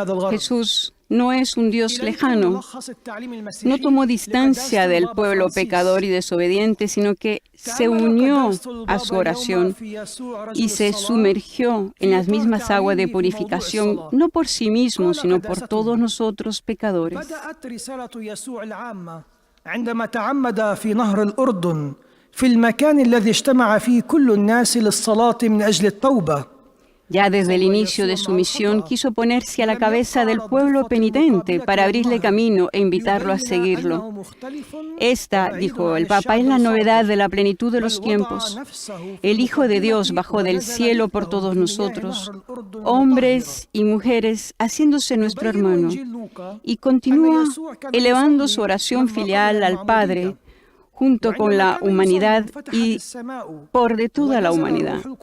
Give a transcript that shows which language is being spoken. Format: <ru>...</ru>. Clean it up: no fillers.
<es>Jesús no es un Dios lejano, no tomó distancia del pueblo pecador y desobediente, sino que se unió a su oración y se sumergió en las mismas aguas de purificación, no por sí mismo, sino por todos nosotros pecadores.</es> <ar>في المكان الذي اجتمع فيه كل الناس للصلاة من أجل التوبة.</ar> <es>Ya desde el inicio de su misión quiso ponerse a la cabeza del pueblo penitente para abrirle camino e invitarlo a seguirlo. Esta, dijo el Papa, es la novedad de la plenitud de los tiempos. El Hijo de Dios bajó del cielo por todos nosotros, hombres y mujeres, haciéndose nuestro hermano, y continúa elevando su oración filial al Padre, junto con la humanidad y por de toda la humanidad.</es>